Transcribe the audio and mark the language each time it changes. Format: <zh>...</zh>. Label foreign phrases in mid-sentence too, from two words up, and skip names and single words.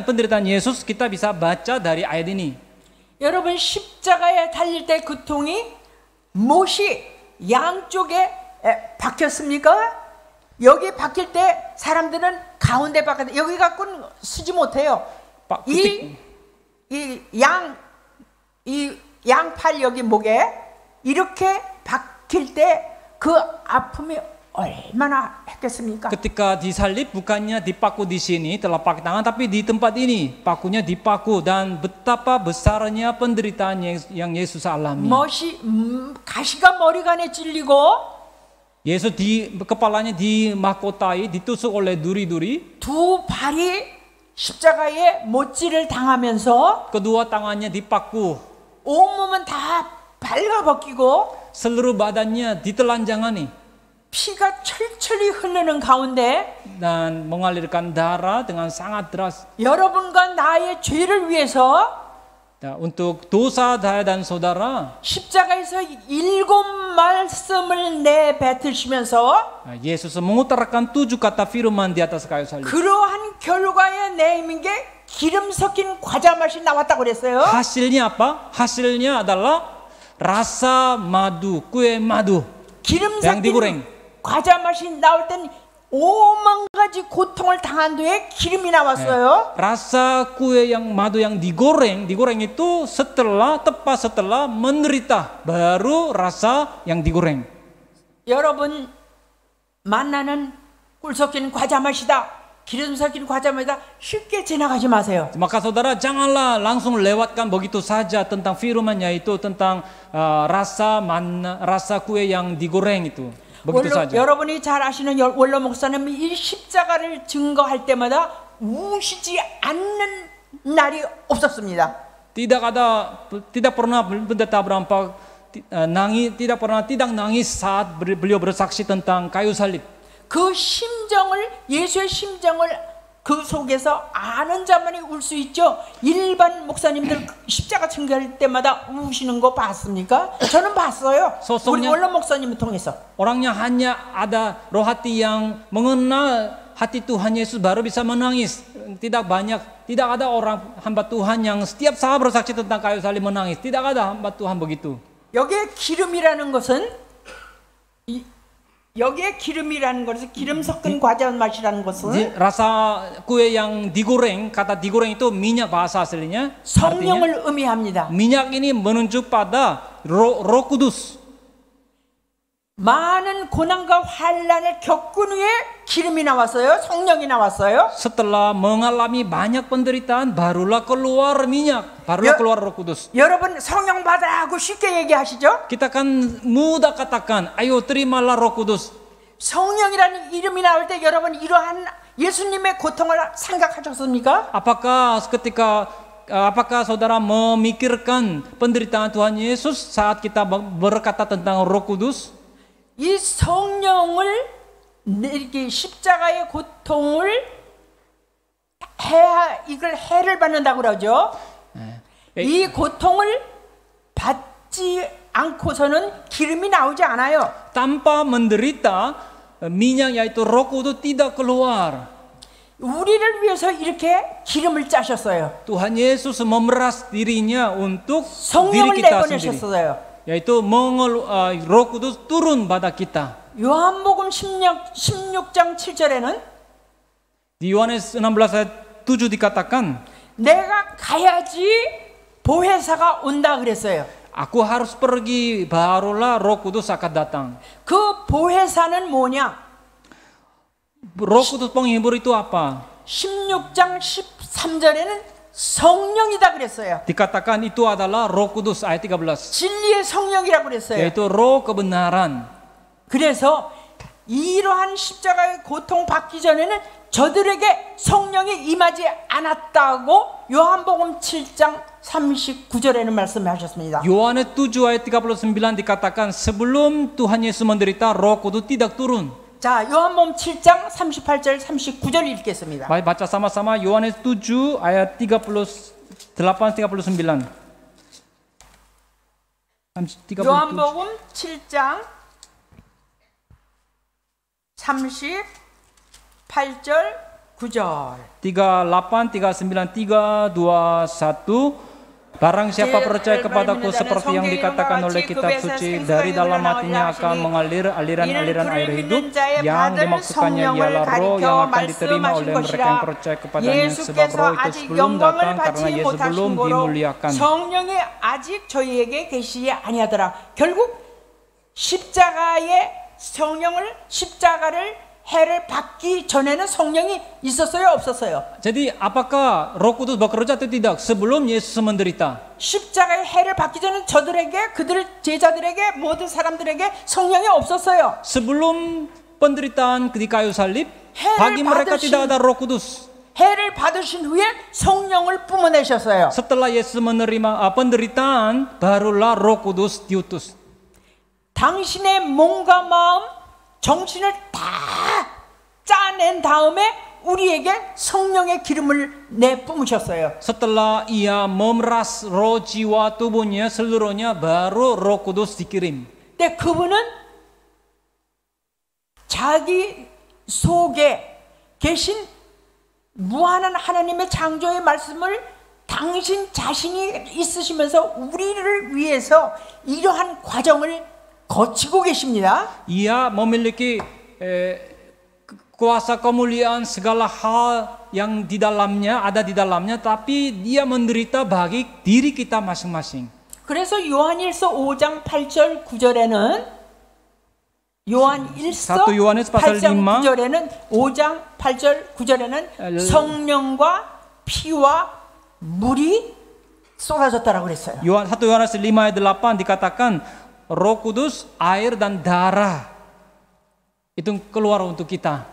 <id>Penderitaan Yesus kita bisa baca dari ayat ini.</id> <ko>여러분 십자가에 달릴 때 고통이 못이 양쪽에 박혔습니까? 여기 박힐 때 사람들은 가운데 박혔다. 여기 갖고는 쓰지 못해요. 이 양팔 여기 목에 이렇게 박힐 때 그 아픔이 얼마나 했겠습니까?</ko> <id>Ketika disalib bukannya dipaku di sini telapak tangan, tapi di tempat ini pakunya dipaku, dan betapa besarnya penderitaan yang Yesus alami.</id> <ko>가시가 머리간에 찔리고</ko> <id>Yesus kepalanya dimahkotai, ditusuk oleh duri-duri.</id> <ko>두 발이 십자가에 못질을 당하면서</ko> <id>kedua tangannya dipaku.</id> <ko>온몸은 다 발가벗기고</ko> <id>seluruh badannya ditelanjangani.</id> <ko>피가 철철이 흐르는 가운데</ko> <id>dan mengalirkan darah dengan sangat deras.</id> <ko>여러분과 나의 죄를 위해서</ko> <id>untuk dosa saya dan saudara</id> <ko>십자가에서 7 말씀을 내뱉으시면서</ko> <id>Yesus mengutarakan 7 kata firman di atas kayu salib.</id> <ko>그러한 결과에 내민 게 기름 섞인 과자 맛이 나왔다고 그랬어요.</ko> <id>하실nya apa? 하실nya adalah rasa madu, kue madu</id> <ko>기름</ko> <id>yang digoreng.</id> <ko>섞인 과자 맛이 나올 땐 5만 가지 고통을 당한 뒤에 기름이 나왔어요.</ko> <id>Rasa kue yang madu yang digoreng itu tepat setelah menderita, baru rasa yang digoreng.</id> <ko>여러분 만나는 꿀 섞인 과자 맛이다, 기름 섞인 과자 맛이다 쉽게 지나가지 마세요.</ko> <id>Maka saudara janganlah langsung lewatkan begitu saja tentang firman, yaitu tentang rasa kue yang digoreng itu. begitu saja.</id> <ko>여러분이 잘 아시는 원로 목사님이 이 십자가를 증거할 때마다 우시지 않는 날이 없었습니다.</ko> <id>Tidak pernah pendeta Brampa tidak nangis saat beliau bersaksi tentang kayu salib.</id> <ko>그 심정을 예수의 심정을 그 속에서 아는 자만이 울 수 있죠. 일반 목사님들 십자가 증거할 때마다 우시는 거 봤습니까? 저는 봤어요. 우리 원로 목사님을 통해서.</ko> <id>Orangnya hanya ada roh hati yang mengenal hati Tuhan Yesus baru bisa menangis. Tidak ada orang hamba Tuhan yang setiap saat bersaksi tentang kayu salib menangis. Tidak ada hamba Tuhan begitu.</id> <ko>여기에 기름이라는 것은 기름 섞은 과자 맛이라는 것은</ko> <id>rasa kue yang digoreng, kata digoreng itu minyak bahasa aslinya.</id> <ko>성령을 의미합니다.</ko> <id>Minyak ini menunjuk pada Roh Kudus.</id> <ko>많은 고난과 환난을 겪은 후에 기름이 나왔어요. 성령이 나왔어요.</ko> <id>Setelah mengalami banyak penderitaan, barulah keluar minyak, barulah keluar Roh Kudus.</id> <ko>여러분 성령 받으라고 쉽게 얘기하시죠?</ko> <id>Kita kan mudah katakan, ayo terimalah Roh Kudus.</id> <ko>성령이라는 이름이 나올 때 여러분 이러한 예수님의 고통을 생각하셨습니까?</ko> <id>Apakah saudara memikirkan penderitaan Tuhan Yesus saat kita berkata tentang Roh Kudus?</id> <ko>이 성령을 이렇게 십자가의 고통을 이걸 해를 받는다고 그러죠. 이 고통을 받지 않고서는 기름이 나오지 않아요.</ko> <id>Tanpa menderita, minyak yaitu Roh Kudus tidak keluar.</id> <ko>우리를 위해서 이렇게 기름을 짜셨어요.</ko> <id>Tuhan Yesus memeras dirinya untuk diri</id> <ko>성령을</ko> <id>kita sendiri.</id> <ko>내보내셨어요.</ko> <id>Yaitu Roh Kudus turun pada kita.</id> <ko>요한복음 16장 7절에는</ko> <id>Di Yohanes 16 ayat 7 dikatakan,</id> <ko>내가 가야지 보혜사가 온다 그랬어요.</ko> <id>Aku harus pergi, barulah Roh Kudus akan datang.</id> <ko>그 보혜사는 뭐냐?</ko> <id>Roh Kudus penghibur itu apa?</id> <ko>16장 13절에는 성령이다 그랬어요.</ko> <id>Dikatakan itu adalah Roh Kudus ayat 13.</id> <ko>진리의 성령이라고 그랬어요.</ko> <id>Yaitu roh kebenaran.</id> <ko>그래서 이러한 십자가의 고통 받기 전에는 저들에게 성령이 임하지 않았다고 요한복음 7장 39절에는 말씀하셨습니다.</ko> <id>Yohanes 7 ayat 39 dikatakan sebelum Tuhan Yesus menderita Roh Kudus tidak turun.</id> <ko>자, 요한복음 7장 38절 39절 읽겠습니다.</ko> <id>Mari baca sama-sama Yohanes 7 ayat 38 39.</id> <ko>요한복음 7장 38절 9절 38 39 3 2 1.</ko> <id>Barang siapa percaya kepadaku seperti yang dikatakan oleh kitab suci, dari dalam hatinya akan mengalir aliran-aliran air hidup. Yang dimaksudkannya ialah roh yang akan diterima oleh mereka yang percaya kepadanya, sebab roh itu sebelum datang karena Yesus belum dimuliakan.</id> <ko>성령이 아직 저희에게 계시지 아니하더라. 결국 십자가를 해를 받기 전에는 성령이 있었어요, 없었어요?</ko> <id>Jadi apakah Roh Kudus bekerja atau tidak sebelum Yesus menderita?</id> <ko>십자가의 해를 받기 전에 저들에게, 그들 제자들에게, 모든 사람들에게 성령이 없었어요.</ko> <id>Sebelum penderitaan di kayu salib, bagi mereka tidak ada Roh Kudus.</id> <ko>해를 받으신 후에 성령을 뿜어내셨어요.</ko> <id>Setelah Yesus menerima penderitaan, barulah Roh Kudus diutus.</id> <ko>당신의 몸과 마음, 정신을 다 짜낸 다음에 우리에게 성령의 기름을 내뿜으셨어요.</ko> <id>Setelah ia memeras roh jiwa tubuhnya seluruhnya, baru Roh Kudus dikirim.</id> <ko>근데 그분은 자기 속에 계신 무한한 하나님의 창조의 말씀을 당신 자신이 있으시면서 우리를 위해서 이러한 과정을 거치고 계십니다.</ko> <id>Ia memiliki kuasa kemuliaan segala hal yang di dalamnya, ada di dalamnya, tapi dia menderita bagi diri kita masing-masing.</id> <ko>그래서 요한일서 5장 8절 9절에는 요한일서 8장 9절에는 5장 8절 9절에는 성령과 피와 물이 쏟아졌다라고 그랬어요.</ko> <id>1 Yohanes 5 ayat 8 dikatakan Roh Kudus, air dan darah itu keluar untuk kita.</id>